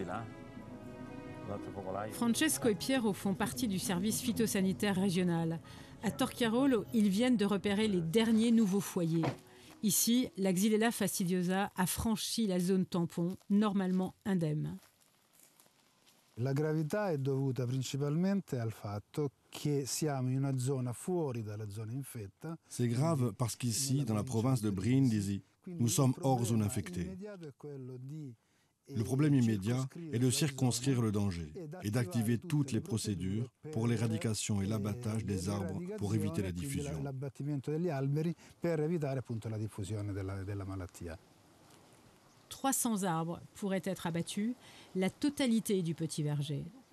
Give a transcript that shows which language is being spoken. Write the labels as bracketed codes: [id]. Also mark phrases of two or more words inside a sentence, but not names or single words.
[fr] Francesco et Piero font partie du service phytosanitaire régional. À Torchiarolo, ils viennent de repérer les derniers nouveaux foyers. Ici, la Xylella fastidiosa a franchi la zone tampon, normalement indemne. [it] La gravità è dovuta principalmente al fatto che siamo in una zona fuori dalla zona infetta. [fr] C'est grave parce qu'ici, dans la province de Brindisi, nous sommes hors zone infectée. Le problème immédiat est de circonscrire le danger et d'activer toutes les procédures pour l'éradication et l'abattage des arbres pour éviter la diffusion. 300 arbres pourraient être abattus, la totalité du petit verger.